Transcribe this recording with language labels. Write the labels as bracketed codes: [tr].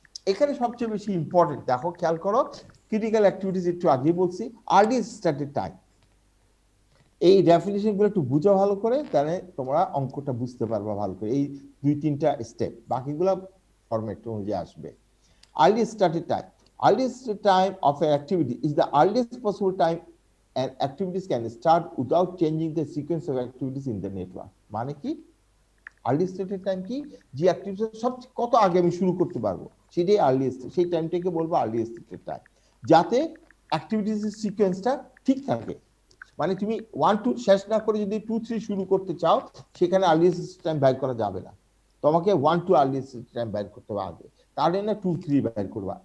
[bn] এখানে সবচেয়ে বেশি ইম্পর্টেন্ট দেখো, খেয়াল করো, ক্রিটিক্যাল অ্যাক্টিভিটিস একটু আগেই বলছি, আর্লি স্টার্টেড টাইম। এই ডেফিনিশন গুলো একটু বুঝো ভালো করে, তাহলে তোমরা অঙ্কটা বুঝতে পারবা ভালো করে। এই দুই তিনটা স্টেপ, বাকিগুলো ফরম্যাট অনুযায়ী আসবে। [en] Early started time. Earliest time of an activity is the earliest possible time an activities can start without changing the sequence of activities in the network. [bn] মানে কি? আর্লি স্টার্টেড টাইম কি? যে activity সবচেয়ে কত আগে আমি শুরু করতে পারবো সেটাই আর্লিয়েস্ট, সেই টাইমটাকে বলবো আর্লি স্টার্টেড টাইম, যাতে অ্যাক্টিভিটিসের সিকোয়েন্সটা ঠিক থাকে। মানে তুমি 1 2 শেষ না করে যদি 2 3 শুরু করতে চাও, সেখানে আর্লিয়েস্ট টাইম বের করা যাবে না, তোমাকে 1 2 আর্লিয়েস্ট টাইম বের করতে হবে আগে, তাহলে না 2 3 বের করবা।